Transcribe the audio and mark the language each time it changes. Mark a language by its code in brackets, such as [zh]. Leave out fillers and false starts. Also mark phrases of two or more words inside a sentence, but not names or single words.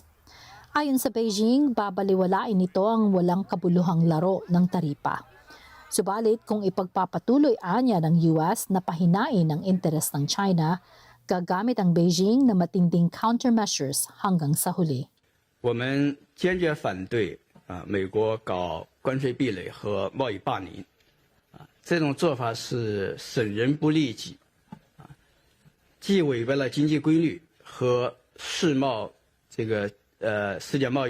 [tl] Ayon sa Beijing, babaliwalain nito ang walang kabuluhang laro ng taripa. Subalit kung ipagpapatuloy anya ng US na pahinain ang interes ng China, gagamit ang Beijing na matinding countermeasures hanggang sa huli. [zh] 我们坚决反对美国搞关税壁垒和贸易霸凌这种做法是损人不利己既违背了经济规律和世界贸易